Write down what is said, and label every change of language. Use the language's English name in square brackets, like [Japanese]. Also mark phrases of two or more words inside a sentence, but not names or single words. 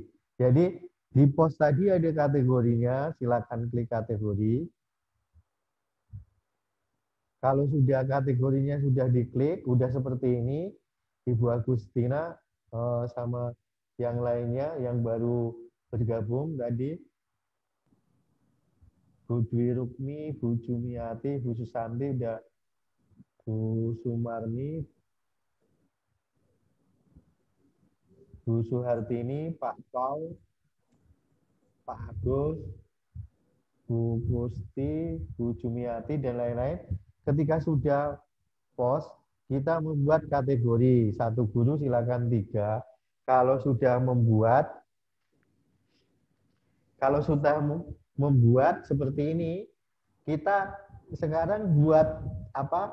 [Indonesian] Jadi di pos tadi ada kategorinya, silakan klik kategori. Kalau sudah kategorinya sudah diklik, udah seperti ini, Ibu Agustina sama yang lainnya yang baru bergabung tadi, Bu Dwi Rukmi, Bu Jumiati, Bu Susanti, udah Bu Sumarni, Bu Suhartini, Pak Paul, Pak Agus, Bu Gusti, Bu Jumiati, dan lain-lain. Ketika sudah pos, kita membuat kategori. Satu guru silakan 3. Kalau sudah membuat seperti ini, kita sekarang buat apa?